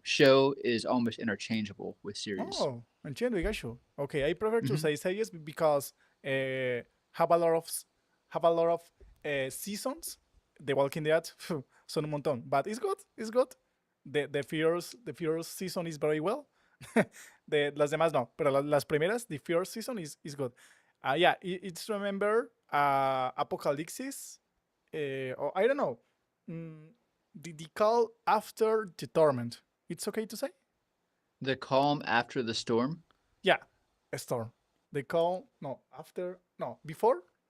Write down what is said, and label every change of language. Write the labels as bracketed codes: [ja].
[en] Show is almost interchangeable with series. Oh, [es] entiendo, [en] I got you. Okay, I prefer to Hmm. say series because have a lot of have a lot of seasons. The Walking Dead [es] son un montón, [en] but it's good. It's good. The first season is very well. [es] Las demás no, pero las primeras, [en] the first season is good. Yeah, it's remember Apocalypse, or I don't know, mm, the call after the torment. It's okay to say? The calm after the storm. Yeah, a storm. The call, no, after, no, before.